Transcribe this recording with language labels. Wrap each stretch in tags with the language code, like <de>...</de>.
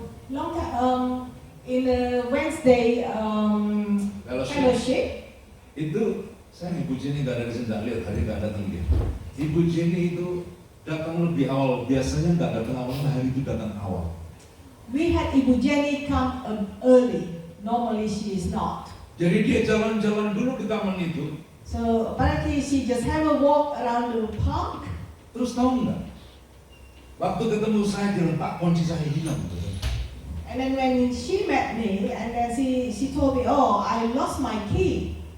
<en>long time in the Wednesday fellowship,</en> <id>itu saya Ibu Jenny nggak ada di sini, nggak lihat hari nggak datang dia. Ibu Jenny itu datang lebih awal, biasanya nggak datang awal, hari itu datang awal.</id> <en>we had Ibu Jenny come early. Normally she is not.</en> <id>Jadi dia jalan-jalan dulu di taman itu.</id> <en>So apparently she just have a walk around the park.</en> <id>Terus tahu nggak? Waktu ketemu saya dia Pak, kunci saya hilang.</id> <en>And then when she met me, and then she told me, oh, I lost my key.</en>